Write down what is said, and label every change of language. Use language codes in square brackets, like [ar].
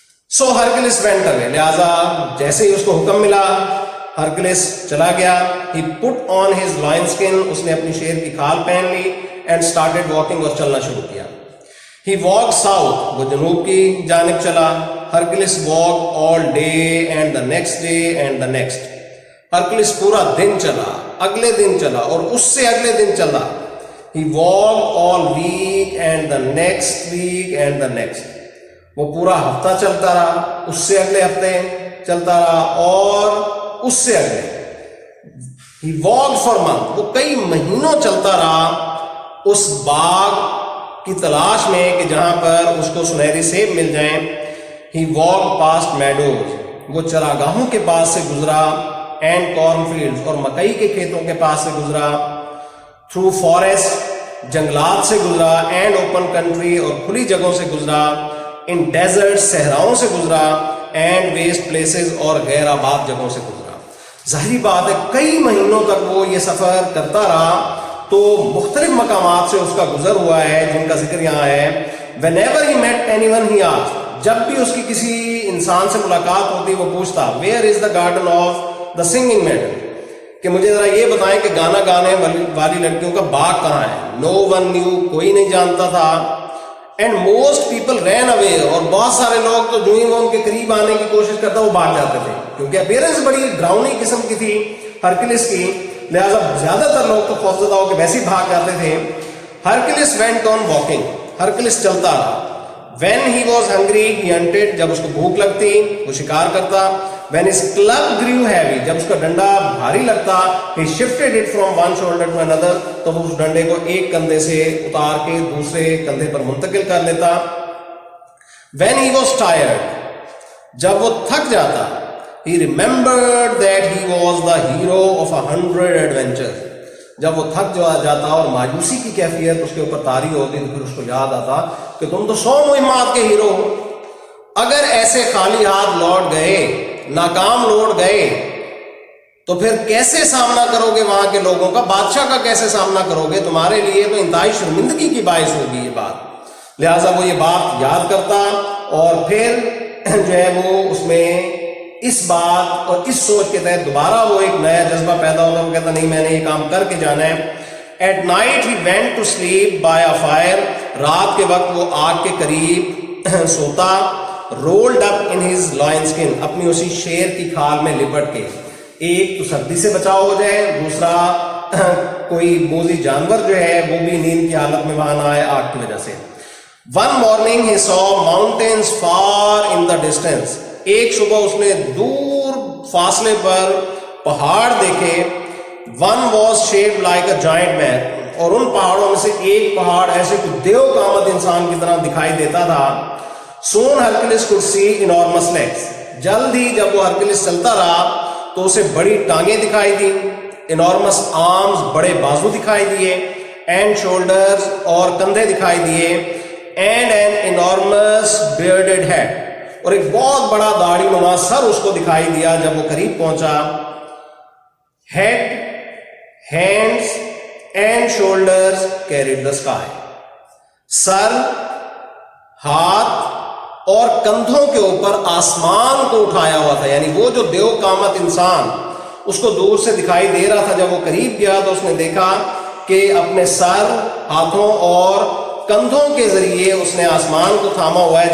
[ur] سو ہرکلس [en] went away. [ur] لہٰذا جیسے ہی اس کو حکم ملا ہرکلس چلا گیا. [en] He put on his lion skin. [ur] اس نے اپنی شیر کی کھال پہن لی [en] and started walking. [ur] اور چلنا شروع کیا. [en] He walked south. [ur] وہ جنوب کی جانب چلا. [en] Hercules walked all day and the next day and the next. [ur] ہرکلس پورا دن چلا, اگلے دن چلا اور اس سے اگلے دن چلا. [en] He walked all week and the next week and the next. [ur] وہ پورا ہفتہ چلتا رہا, اس سے اگلے ہفتے چلتا رہا اور اس سے اگلے. [en] He walked for months. [ur] وہ کئی مہینوں چلتا رہا اس باغ کی تلاش میں کہ جہاں پر اس کو سنہری سیب مل جائیں. [en] He walked past meadows. [ur] وہ چراگاہوں کے پاس سے گزرا [en] and corn fields. [ur] اور مکئی کے کھیتوں کے پاس سے گزرا. [en] Through forest. [ur] جنگلات سے گزرا [en] and open country. [ur] اور کھلی جگہوں سے گزرا. [en] In desert. [ur] صحراؤں سے گزرا [en] and waste places. [ur] اور غیر آباد جگہوں سے گزرا. ظاہری بات ہے کئی مہینوں تک وہ یہ سفر کرتا رہا تو مختلف مقامات سے اس کا گزر ہوا ہے جن کا ذکر یہاں ہے. [en] Whenever he met anyone he asked. [ur] جب بھی اس کی کسی انسان سے ملاقات ہوتی وہ پوچھتا [en] Where is the garden of the singing maiden. [ur] کہ مجھے ذرا یہ بتائیں کہ گانا گانے والی لڑکیوں کا باغ کہاں ہے. [en] No one knew. [ur] کوئی نہیں جانتا تھا. [en] And most people ran away. [ur] اور بہت سارے لوگ تو جو ہی وہ ان کے قریب آنے کی کوشش کرتا وہ بھاگ جاتے تھے کیونکہ اپیرنس بڑی ڈراؤنی قسم کی تھی ہرکلس کی. لہٰذا زیادہ تر لوگ تو خوفزدہ ہو کے ویسے ہی بھاگ جاتے تھے. [en] Hercules went on walking. [ur] ہرکلس چلتا رہا. [en] When he was hungry he hunted. [ur] جب اس کو بھوک لگتی وہ شکار کرتا. [en] When his club grew heavy. [ur] جب اس کا ڈنڈا بھاری لگتا [en] he shifted it from one shoulder to another. [ur] تو وہ اس ڈنڈے کو ایک کندھے سے اتار کے دوسرے کندھے پر منتقل کر لیتا. [en] When he was tired. [ur] جب وہ تھک جاتا [en] he remembered that he was the hero of 100 adventures. [ur] جب وہ تھک جاتا اور مایوسی کی کیفیت اس کے اوپر طاری ہوتی تو پھر اس کو یاد آتا کہ تم تو 100 مہمات کے ہیرو ہو. اگر ایسے خالی ہاتھ لوٹ گئے, ناکام لوٹ گئے تو پھر کیسے سامنا کرو گے وہاں کے لوگوں کا, بادشاہ کا کیسے سامنا کرو گے؟ تمہارے لیے تو انتہائی شرمندگی کی باعث ہوگی یہ بات. لہٰذا وہ یہ بات یاد کرتا اور پھر جو ہے وہ اس میں اس بات اور اس سوچ کے تحت دوبارہ وہ ایک نیا جذبہ پیدا ہوتا. وہ کہتا نہیں میں نے یہ کام کر کے جانا ہے. [en] At night he went to sleep by a fire. [ur] رات کے وقت وہ آگ کے قریب سوتا. [en] Rolled up in his lion skin. [ur] اپنی اسی شیر کی کھال میں لپٹ کے. ایک تو سردی سے بچاؤ ہو جائے, دوسرا کوئی موذی جانور جو ہے وہ بھی نیند کی حالت میں وہاں نہ آئے آگ کی وجہ سے. [en] One morning he saw mountains far in the distance. [ur] ایک صبح اس نے دور فاصلے پر پہاڑ دیکھے. [en] One was shaped like a giant man. [ur] اور ان پہاڑوں میں سے ایک پہاڑ ایسے کوئی دیو قامت انسان کی طرح دکھائی دیتا تھا. [en] Soon Hercules could see enormous legs. [ur] جلد ہی جب وہ ہرکلس چلتا رہا تو اسے بڑی ٹانگیں دکھائی دی. [en] Enormous arms. [ur] بڑے بازو دکھائی دیے. [en] And shoulders. [ur] اور کندھے دکھائی دیے. [en] And an enormous bearded head. [ur] اور ایک بہت بڑا داڑھی نما سر اس کو دکھائی دیا جب وہ قریب پہنچا. [en] Head, hands and shoulders carried the sky. [ur] سر, ہاتھ اور کندھوں کے اوپر آسمان کو اٹھایا ہوا تھا. یعنی وہ جو دیو قامت انسان اس کو دور سے دکھائی دے رہا تھا, جب وہ قریب گیا تو اس نے دیکھا کہ اپنے سر, ہاتھوں اور کندھوں کے ذریعے اس نے آسمان کو تھاما ہوا ہے.